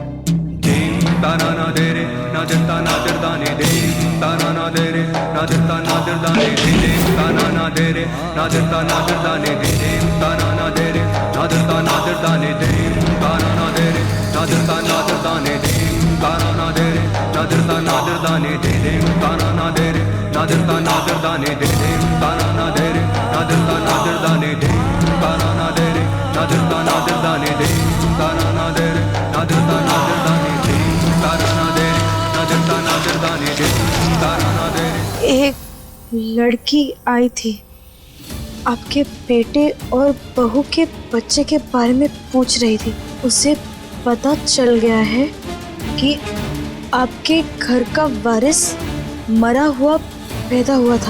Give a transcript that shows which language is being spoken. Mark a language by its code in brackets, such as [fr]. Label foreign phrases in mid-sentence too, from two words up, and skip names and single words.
[hi] na na na de re na de ta na de da ne de ta na na de re na de ta na नादर दाने दे दे ताना ना दे रे नादर ता नादर दाने दे दे ताना ना दे रे नादर ता नादर दाने दे ताना ना दे रे नादर ता नादर दाने दे ताना ना दे रे नादर ता नादर दाने दे दे ताना ना दे रे नादर ता नादर दाने दे दे ताना ना दे रे नादर ता नादर दाने दे ताना ना दे रे नादर ता नादर दाने दे ताना ना दे रे नादर ता नादर दाने दे ताना ना दे रे नादर ता नादर दाने दे ताना ना दे रे। एक लड़की आई थी, आपके बेटे और बहू के बच्चे के बारे में पूछ रही थी। उसे पता चल गया है कि आपके घर का वारिस मरा हुआ पैदा हुआ था।